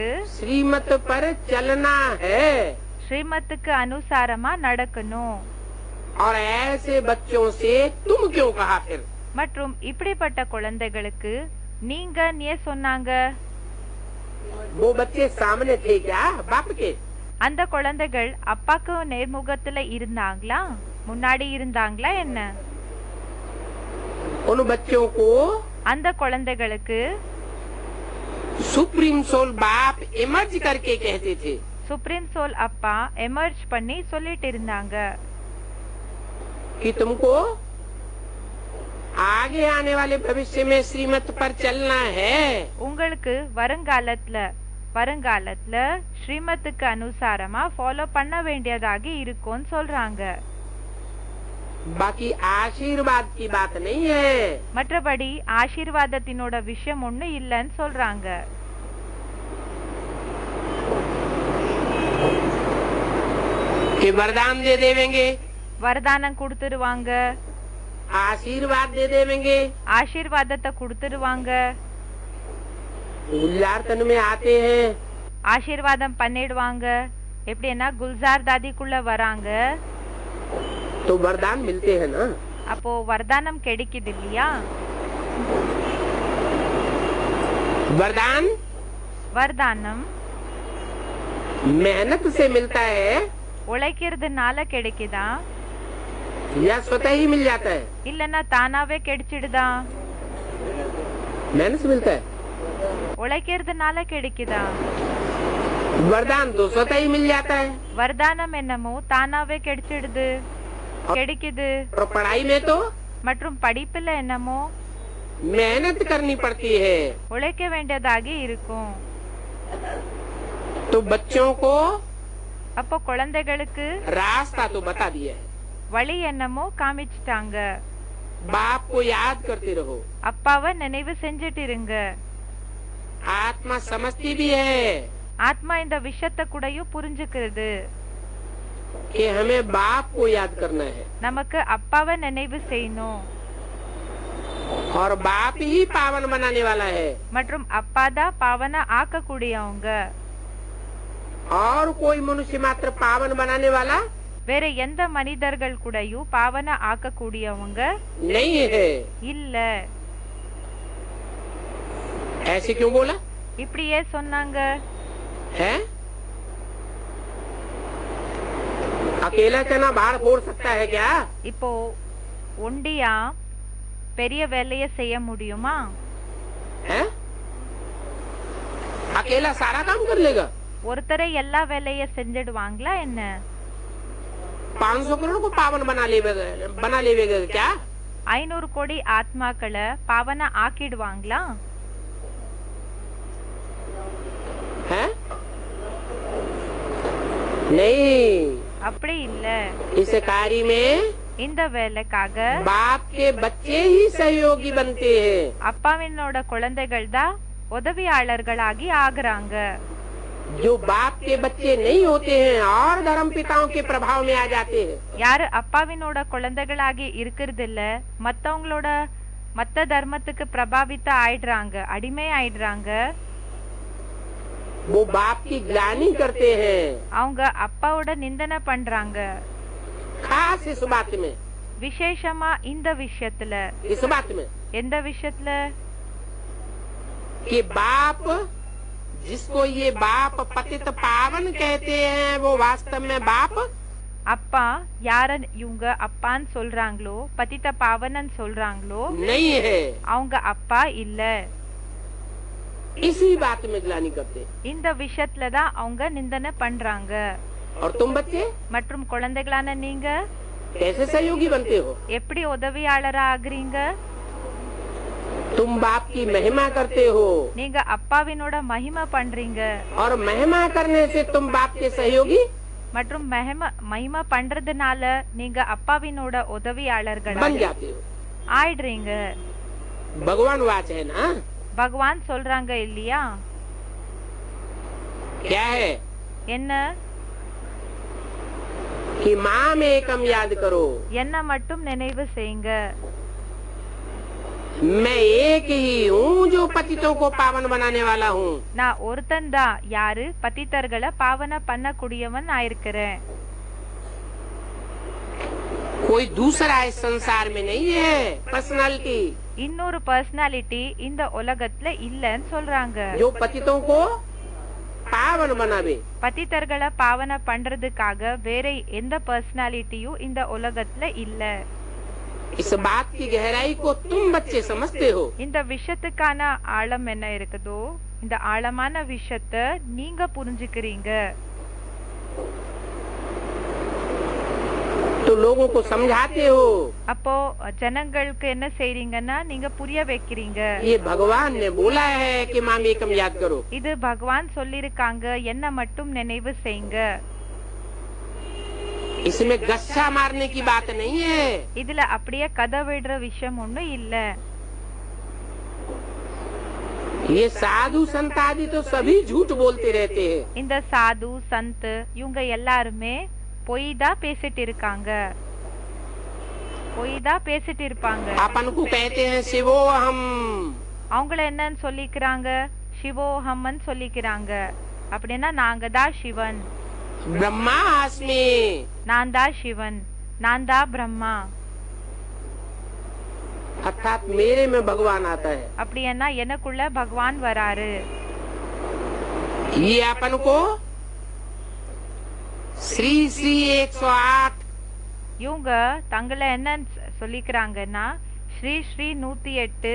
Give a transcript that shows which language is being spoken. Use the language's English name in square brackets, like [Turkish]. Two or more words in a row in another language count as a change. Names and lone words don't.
[Hindi] श्रीमत पर चलना है [Tamil] ஸ்ரீமத்துக்கு அனுசாரமா நடக்கணும். [Hindi] और ऐसे बच्चों से तुम क्यों कहा फिर? [Tamil] மற்றும் இப்படிப்பட்ட குழந்தைகளுக்கு நீங்க ஏன் சொன்னாங்க? [Hindi] वो बच्चे सामने थे क्या बाप के? [Tamil] அந்த குழந்தைகள் அப்பாக்கு நேர்முகத்துல இருந்தாங்களா, முன்னாடி இருந்தாங்களா என்ன? [Hindi] उन बच्चों को [Tamil] அந்த குழந்தைகளுக்கு [English] supreme soul [Hindi] बाप इमर्ज करके कहते थे। [English] supreme soul [Tamil] அப்பா எமர்ஜ் பண்ணி சொல்லிட்டு இருந்தாங்க, [Hindi] कि तुमको आगे आने वाले भविष्य में श्रीमत पर चलना है। [Tamil] உங்களுக்கு வருங்காலத்துல ஸ்ரீமத்துக்கு அனுசாரமா ஃபாலோ பண்ண வேண்டியதாக இருக்கும்னு சொல்றாங்க. [Hindi] बाकी आशीर्वाद की बात नहीं है। [Tamil] மற்றபடி ஆசீர்வாதத்தினோட விஷயம் ஒண்ணு இல்லன்னு சொல்றாங்க. [Hindi] कि वरदान दे देवेंगे, [Tamil] வரதானம் கொடுத்துருவாங்க, [Hindi] आशीर्वाद दे देवेंगे, [Tamil] ஆசீர்வாதத்தை கொடுத்துருவாங்க, [Hindi] गुलजार तन में आते हैं, [Tamil] ஆசீர்வாதம் பண்ணிடுவாங்க. எப்படின்னா குல்சார் தாதிக்குள்ள வராங்க, [Hindi] तो वरदान मिलते हैं ना। [Tamil] அப்போ வரதானம் கிடைக்குது இல்லையா? [Hindi] वरदान [Tamil] வரதானம் [Hindi] मेहनत से मिलता है [Tamil] உழைக்கிறதுனால கிடைக்குதா, [Hindi] या स्वतः ही मिल जाता है? [Tamil] இல்லன்னா தானாவே கிடைச்சிடுதா? [Hindi] मेहनत से मिलता है। [Tamil] உழைக்கிறதுனால கிடைக்குதா? [Hindi] वरदान तो स्वतः ही मिल जाता है। [Tamil] வரதானம் என்னமோ தானாவே கிடைச்சிடுது, கிடைக்குது. [Hindi] और पढ़ाई में तो [Tamil] மற்றும் படிப்புல என்னமோ [Hindi] मेहनत करनी पड़ती है। [Tamil] உழைக்க வேண்டியதாக இருக்கும். [Hindi] तो बच्चों को [Tamil] அப்போ குழந்தைகளுக்கு [Hindi] रास्ता तो बता दिया है। [Tamil] வழி என்னமோ காமிச்சிட்டாங்க. [Hindi] बाप को याद करते रहो। [Tamil] அப்பாவை நினைவு செஞ்சுட்டு இருங்க. [Hindi] आत्मा समझती भी है [Tamil] ஆத்மா இந்த விஷயத்தை கூடயும் புரிஞ்சுக்கிறது. [Hindi] कि हमें बाप को याद करना है [Tamil] நமக்கு அப்பாவை நினைவு செய்யணும். [Hindi] और बाप ही पावन बनाने वाला है। [Tamil] மற்றும் அப்பாதான் பாவனை ஆக்கக்கூடியவங்க. [Hindi] और कोई मनुष्य मात्र पावन बनाने वाला [Tamil] வேற எந்த மனிதர்கள் கூடயும் பாவனை ஆக்கக்கூடியவங்க [Hindi] नहीं है। [Tamil] இல்ல. [Hindi] ऐसे क्यों बोला [Tamil] இப்படியே சொன்னாங்க. [Hindi] है? अकेला चना बाहर फोड़ सकता है क्या? [Tamil] இப்போ ஒண்டியா பெரிய வேலையை செய்ய முடியுமா? [Hindi] है? अकेला सारा काम कर लेगा? [Tamil] ஒருத்தரை எல்லா வேலையை செஞ்சிடுவாங்களா என்ன? [Hindi] 500 करोड़ को पावन बना लेवेगा क्या? [Tamil] 500 கோடி ஆத்மாக்களை பாவனை ஆக்கிடுவாங்களா? [Hindi] है? नहीं, [Tamil] அப்படி இல்ல. [Hindi] इस कार्य में [Tamil] இந்த வேலைக்காக [Hindi] बाप के बच्चे ही सहयोगी बनते हैं। [Tamil] அப்பாவினோட குழந்தைகள் தான் உதவியாளர்களாகி ஆகுறாங்க. [Hindi] जो बाप के बच्चे नहीं होते हैं और धर्म पिताओं के प्रभाव में आ जाते हैं। [Tamil] யாரு அப்பாவினோட குழந்தைகளாகி இருக்கிறது இல்ல, மத்த தர்மத்துக்கு பிரபாவித்த ஆயிடுறாங்க, அடிமை ஆயிடுறாங்க. [Hindi] वो बाप की ग्लानि करते हैं। [Tamil] அவங்க அப்பாவோட நிந்தனை பண்றாங்க. [Hindi] खास इस बात में, [Tamil] விசேஷமா இந்த விஷயத்துல. [Hindi] इस बात में [Tamil] எந்த விஷயத்துல? [Hindi] कि बाप, जिसको ये बाप पतित पावन कहते हैं, वो वास्तव में बाप [Tamil] அப்பா யார இவங்க அப்பான்னு சொல்றாங்களோ, பதித்த பாவனன் சொல்றாங்களோ, [Hindi] नहीं है। [Tamil] அவங்க அப்பா இல்ல. [Hindi] इसी बात में ग्लानि करते हैं। [Tamil] இந்த விஷயத்துல தான் அவங்க நிந்தனை பண்றாங்க. [Hindi] और तुम बच्चे [Tamil] மற்றும் குழந்தைகளான நீங்க [Hindi] कैसे सहयोगी बनते हो? [Tamil] எப்படி உதவியாளரா ஆகுறீங்க? [Hindi] तुम बाप की महिमा करते हो, [Tamil] நீங்க அப்பாவினோட மகிமை பண்றீங்க. [Hindi] और महिमा करने से तुम बाप के सहयोगी [Tamil] மற்றும் மகிமை பண்றதுனால நீங்க அப்பாவினோட உதவியாளர்களா [Hindi] बन जाते हो। [Tamil] ஆயிடுறீங்க. [Hindi] भगवान वाच है ना? [Tamil] பகவான் சொல்றாங்க இல்லையா? [Hindi] क्या है? [Tamil] என்ன? [Hindi] कि [Sanskrit] माम एकम [Hindi] याद करो, [Tamil] என்ன மட்டும் நினைவு செய்யுங்க. [Hindi] मैं एक ही हूँ जो पतितों को पावन बनाने वाला हूँ। [Tamil] நான் ஒருத்தன் தான் யாரு பதித்தர்களை பாவன பண்ணக்கூடியவன் ஆயிருக்கிறேன். [Hindi] कोई दूसरा इस संसार में नहीं है पर्सनालिटी [Tamil] இன்னொரு பர்சனாலிட்டி இந்த உலகத்துல இல்லன்னு சொல்றாங்க. [Hindi] जो पतितों को पावन बनावे। [Tamil] பதித்தர்களை பாவன பண்றதுக்காக வேற எந்த பர்சனாலிட்டியும் இந்த உலகத்துல இல்ல. [Hindi] इस बात की गहराई को तुम बच्चे समझते हो। [Tamil] இந்த விஷயத்துக்கான ஆழம் என்ன இருக்குதோ, இந்த ஆழமான விஷயத்தை நீங்க புரிஞ்சுக்கிறீங்க. [Hindi] तो लोगों को समझाते हो। [Tamil] அப்போ ஜனங்களுக்கு என்ன செய்றீங்கன்னா நீங்க புரிய வைக்கிறீங்க. [Hindi] ये भगवान ने बोला है कि [Sanskrit] माम एकम [Hindi] याद करो। [Tamil] இது பகவான் சொல்லிருக்காங்க, என்ன மட்டும் நினைவு செய்யுங்க. [Hindi] इसमें गस्सा मारने की बात नहीं है। [Tamil] இதுல அப்படியே கதை விடுற விஷயம் ஒண்ணும் இல்ல. [Hindi] ये साधु संत आदि तो सभी झूठ बोलते रहते हैं। [Tamil] இந்த சாது சந்த் இவங்க எல்லாருமே பொய் தான் பேசிட்டு இருக்காங்க, பொய் தான் பேசிட்டு இருப்பாங்க. [Hindi] अपन को कहते हैं [Sanskrit] शिवो हम। [Tamil] அவங்கள என்னன்னு சொல்லிக்கிறாங்க? சிவோஹம்மன் சொல்லிக்கிறாங்க. அப்படின்னா நாங்க தான் சிவன், [Hindi] ब्रह्मास्मि, [Tamil] நான் தான் சிவன், நான் தான் பிரம்மா. [Hindi] अर्थात मेरे में भगवान आता है। [Tamil] அப்படின்னா எனக்குள்ள பகவான் வராரு. [Hindi] ये अपन को श्री श्री 108 [Tamil] இவங்க தங்களை என்ன சொல்லிக்கிறாங்கன்னா ஸ்ரீ ஸ்ரீ 108